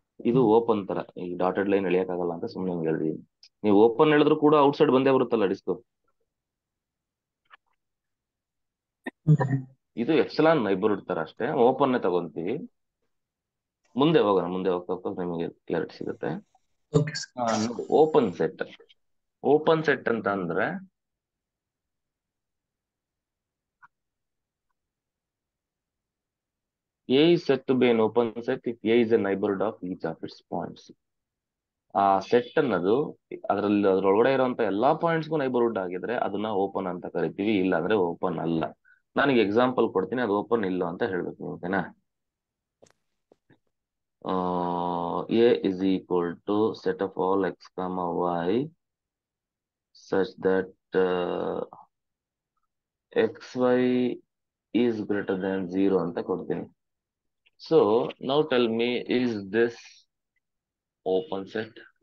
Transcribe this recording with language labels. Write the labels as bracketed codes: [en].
[kn] ಇದು ಓಪನ್ ತರ, ಈ ಡಾಟೆಡ್ ಲೈನ್ ಎಳಿಯಕ್ಕಾಗಲ್ಲ ಅಂತ ಸುಮ್ಮನೆ ಹೇಳಿದೀನಿ. ನೀವು ಓಪನ್ ಹೇಳಿದ್ರು ಕೂಡ ಔಟ್ಸೈಡ್ ಬಂದೇ ಬರುತ್ತಲ್ಲ ಡಿಸ್ಕ್. ಇದು ಎಪ್ಸಲಾನ್ ನೈಬರ್ಹುಡ್ ತರ ಅಷ್ಟೇ, ಓಪನ್ ತಗೊಂತೀವಿ. ಮುಂದೆ ಹೋಗೋಣ, ಮುಂದೆ ಹೋಗ್ತಾ ನಿಮಗೆ ಕ್ಲಾರಿಟಿ ಸಿಗುತ್ತೆ. [en] Okay sir. Open set. [kn] Open set ಅಂತ ಅಂದ್ರೆ [en] A is said to be an open set if A is a neighborhood of each of its points. [kn] ಆ ಸೆಟ್ ಅನ್ನೋದು ಅದ್ರೊಳಗಡೆ ಇರುವಂತ ಎಲ್ಲಾ ಪಾಯಿಂಟ್ಸ್ಗೂ ನೈಬರ್ಹುಡ್ ಆಗಿದ್ರೆ ಅದನ್ನ ಓಪನ್ ಅಂತ ಕರಿತೀವಿ, ಇಲ್ಲ ಅಂದ್ರೆ ಓಪನ್ ಅಲ್ಲ. ನನಗೆ ಎಕ್ಸಾಂಪಲ್ ಕೊಡ್ತೀನಿ, ಅದು ಓಪನ್ ಇಲ್ಲ ಅಂತ ಹೇಳ್ಬೇಕು ನೀವು, ಓಕೆನಾ? [en] A is equal to set of all x, y such that xy is greater than 0 [kn] ಅಂತ ಕೊಡ್ತೀನಿ. [en] So now tell me, is this open set?